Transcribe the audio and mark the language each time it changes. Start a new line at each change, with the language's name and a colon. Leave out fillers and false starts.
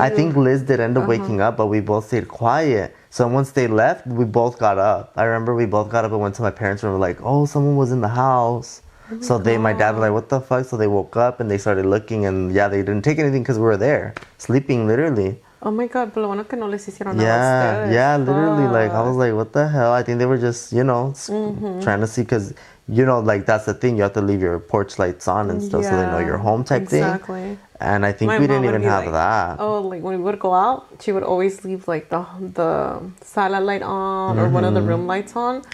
English: I think Liz did end up waking up, but we both stayed quiet. So once they left, we both got up. I remember we both got up and went to my parents' room and were like, oh, someone was in the house. So my dad was like, what the fuck? So they woke up and they started looking and yeah, they didn't take anything because we were there, sleeping literally. Oh my God,
Spanish: pero lo bueno que no les hicieron nada a ustedes.
English: Yeah, literally, like, I was like, what the hell? I think they were just, you know, trying to see, because, you know, like, that's the thing, you have to leave your porch lights on and stuff so they know you're home type thing. Exactly. And I think we didn't even have that. Oh, like, when we would go out, she would always leave, like, the sala light on or one of the room lights on.